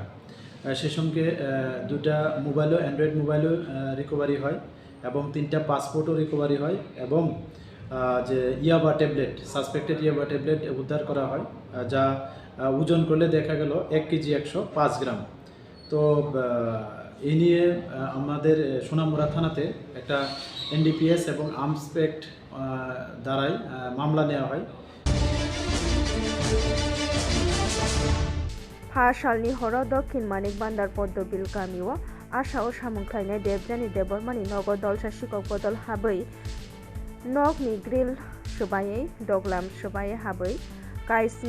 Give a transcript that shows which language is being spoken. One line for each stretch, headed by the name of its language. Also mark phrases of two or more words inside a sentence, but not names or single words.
Bangla: সেই সঙ্গে দুটা মোবাইলও অ্যান্ড্রয়েড মোবাইলও রিকভারি হয় এবং 3টা পাসপোর্টও রিকভারি হয় এবং যে ইয়াবা ট্যাবলেট সাসপেক্টেড ইয়াবা ট্যাবলেট উদ্ধার করা হয় যা ওজন করলে দেখা গেল 1 কেজি 105 গ্রাম। তো এই নিয়ে আমাদের সোনামুড়া থানাতে একটা এনডিপিএস এবং আর্মসপেক্ট দ্বারাই মামলা নেওয়া হয়।
Kok Borok: Phasalni Horo Dokhin Manik Bandar Poddobil Gamiwo Asha o Samungkhlainai Debjani Debormani Nogo Dolsa Sikok Bodol Habai Nokni Grill Subayei Doglam Subaye Habai Kaisni